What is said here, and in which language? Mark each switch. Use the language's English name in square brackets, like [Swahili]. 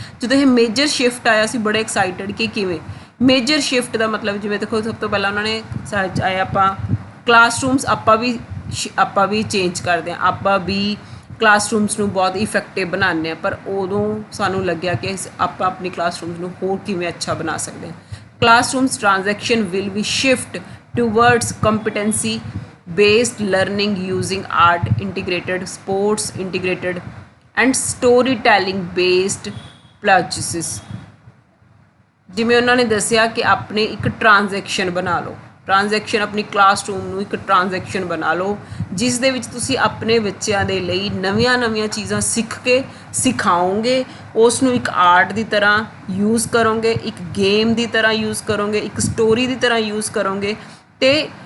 [Punjabi] ਜਦੋਂ ਇਹ major shift ਆਇਆ ਸੀ ਬੜੇ ਐਕਸਾਈਟਡ ਕਿ ਕਿਵੇਂ ਮੇਜਰ ਸ਼ਿਫਟ ਦਾ ਮਤਲਬ, ਜਿਵੇਂ ਦੇਖੋ ਸਭ ਤੋਂ ਪਹਿਲਾਂ ਉਹਨਾਂ ਨੇ ਆਏ ਆਪਾਂ ਕਲਾਸਰੂਮਸ ਆਪਾਂ ਵੀ ਚੇਂਜ ਕਰਦੇ ਹਾਂ, ਆਪਾਂ ਵੀ ਕਲਾਸਰੂਮਸ ਨੂੰ ਬਹੁਤ ਇਫੈਕਟਿਵ ਬਣਾਉਂਦੇ ਹਾਂ, ਪਰ ਉਦੋਂ ਸਾਨੂੰ ਲੱਗਿਆ ਕਿ ਆਪਾਂ ਆਪਣੀ ਕਲਾਸਰੂਮਸ ਨੂੰ ਹੋਰ ਕਿਵੇਂ ਅੱਛਾ ਬਣਾ ਸਕਦੇ ਹਾਂ। [English] Classrooms transaction will be shift towards competency based learning using art integrated, sports integrated and storytelling based processes। [Punjabi] ਜਿਵੇਂ ਉਹਨਾਂ ਨੇ ਦੱਸਿਆ ਕਿ ਆਪਣੇ ਇੱਕ ਟ੍ਰਾਂਜੈਕਸ਼ਨ ਬਣਾ ਲਓ, ਟ੍ਰਾਂਜੈਕਸ਼ਨ ਆਪਣੀ ਕਲਾਸਰੂਮ ਨੂੰ ਇੱਕ ਟ੍ਰਾਂਜੈਕਸ਼ਨ ਬਣਾ ਲਓ ਜਿਸ ਦੇ ਵਿੱਚ ਤੁਸੀਂ ਆਪਣੇ ਬੱਚਿਆਂ ਦੇ ਲਈ ਨਵੀਆਂ ਚੀਜ਼ਾਂ ਸਿੱਖ ਕੇ ਸਿਖਾਓਗੇ, ਉਸ ਨੂੰ ਇੱਕ ਆਰਟ ਦੀ ਤਰ੍ਹਾਂ ਯੂਜ਼ ਕਰੋਗੇ, ਇੱਕ ਗੇਮ ਦੀ ਤਰ੍ਹਾਂ ਯੂਜ਼ ਕਰੋਗੇ, ਇੱਕ ਸਟੋਰੀ ਦੀ ਤਰ੍ਹਾਂ ਯੂਜ਼ ਕਰੋਗੇ ਅਤੇ